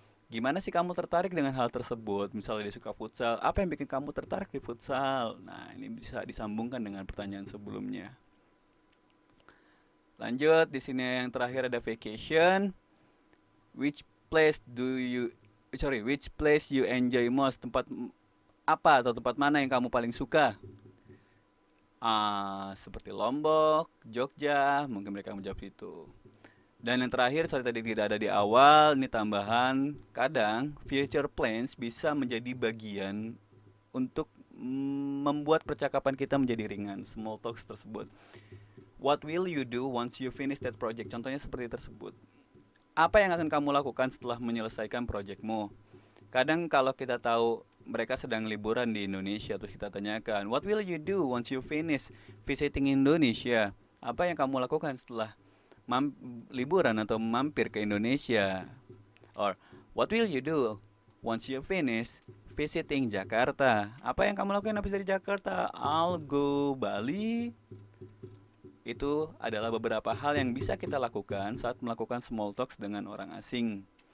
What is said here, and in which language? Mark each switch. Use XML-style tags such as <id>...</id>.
<id>Gimana sih kamu tertarik dengan hal tersebut? Misalnya dia suka futsal, apa yang bikin kamu tertarik di futsal? Nah, ini bisa disambungkan dengan pertanyaan sebelumnya. Lanjut, di sini yang terakhir ada vacation.</id> <en>Which place you enjoy most?</en> <id>Tempat apa atau tempat mana yang kamu paling suka? Seperti Lombok, Jogja, mungkin mereka menjawab itu. Dan yang terakhir, sorry tadi tidak ada di awal, ini tambahan, kadang future plans bisa menjadi bagian untuk membuat percakapan kita menjadi ringan, small talks tersebut.</id> <en>What will you do once you finish that project?</en> <id>Contohnya seperti tersebut. Apa yang akan kamu lakukan setelah menyelesaikan projectmu? Kadang kalau kita tahu mereka sedang liburan di Indonesia, terus kita tanyakan,</id> <en>what will you do once you finish visiting Indonesia?</en> <id>Apa yang kamu lakukan setelah liburan atau mampir ke Indonesia?</id> <en>Or what will you do once you finish visiting Jakarta?</en> <id>Apa yang kamu lakukan habis dari Jakarta?</id> <en>I'll go Bali.</en> <id>Itu adalah beberapa hal yang bisa kita lakukan saat melakukan small talks dengan orang asing.</id>